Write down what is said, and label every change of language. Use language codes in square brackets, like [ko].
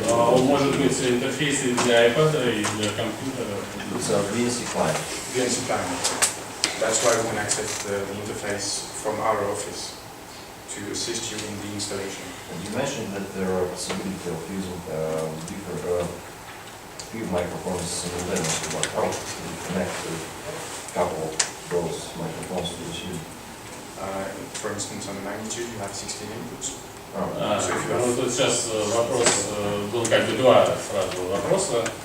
[ru] Он может быть интерфейсы для iPad и для компьютера. [en] It's a VNC client. VNC client. That's why we can access the interface from our office to assist you in the installation. And you mentioned that there are possibility of using different few microphones simultaneously. But how to connect a couple of those microphones to the student? For instance, on the magnitude, you have 16 inputs. [ru] Ну, тут сейчас вопрос, был как бы два сразу вопроса.